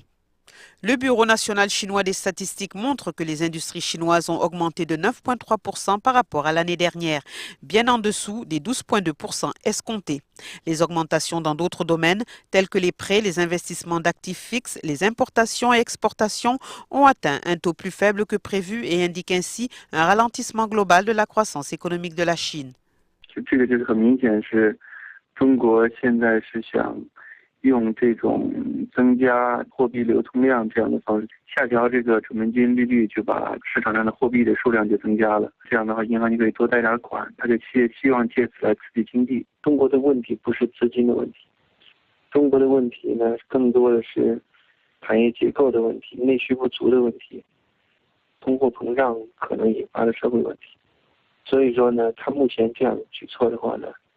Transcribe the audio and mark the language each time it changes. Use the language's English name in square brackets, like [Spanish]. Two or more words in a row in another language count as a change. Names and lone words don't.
[French] Le Bureau national chinois des statistiques montre que les industries chinoises ont augmenté de 9,3% par rapport à l'année dernière, bien en dessous des 12,2% escomptés. Les augmentations dans d'autres domaines, tels que les prêts, les investissements d'actifs fixes, les importations et exportations, ont atteint un taux plus faible que prévu et indiquent ainsi un ralentissement global de la croissance économique de la Chine. [Chinese] 用这种增加货币流通量这样的方式，下调这个准备金利率，就把市场上的货币的数量就增加了。这样的话，银行就可以多贷点款，他就希望借此来刺激经济。中国的问题不是资金的问题，中国的问题呢，更多的是产业结构的问题、内需不足的问题、通货膨胀可能引发的社会问题。所以说呢，他目前这样举措的话呢，